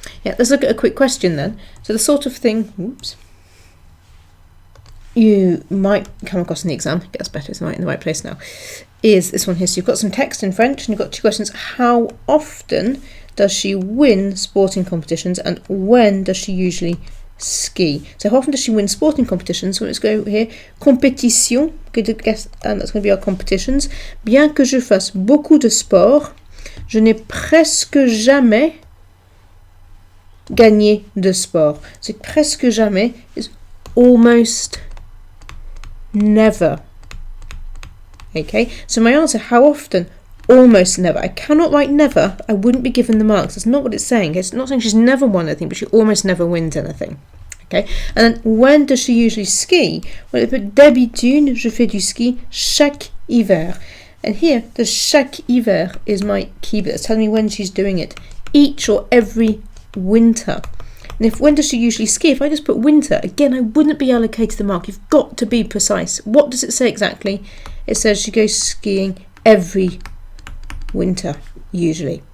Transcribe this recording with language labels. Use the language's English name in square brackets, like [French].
[English] Yeah, let's look at a quick question then. So the sort of thing, you might come across in the exam, it gets better, it's in the right place now, is this one here. So you've got some text in French and you've got 2 questions. How often does she win sporting competitions, and when does she usually ski? So how often does she win sporting competitions? So let's go here. Compétition, and that's going to be our competitions. [French] Bien que je fasse beaucoup de sport, je n'ai presque jamais gagné de sport. [English] So [French] presque jamais [English] is almost never. Okay, so my answer, how often? Almost never. I cannot write never. I wouldn't be given the marks. That's not what it's saying. It's not saying she's never won anything, but she almost never wins anything. Okay, and then when does she usually ski? Well, [French] d'habitude, je fais du ski chaque hiver. [English] And here, the [French] chaque hiver [English] is my key bit. It's telling me when she's doing it. Each or every winter. And when does she usually ski? If I just put winter, again, I wouldn't be allocated the mark. You've got to be precise. What does it say exactly? It says she goes skiing every winter, usually.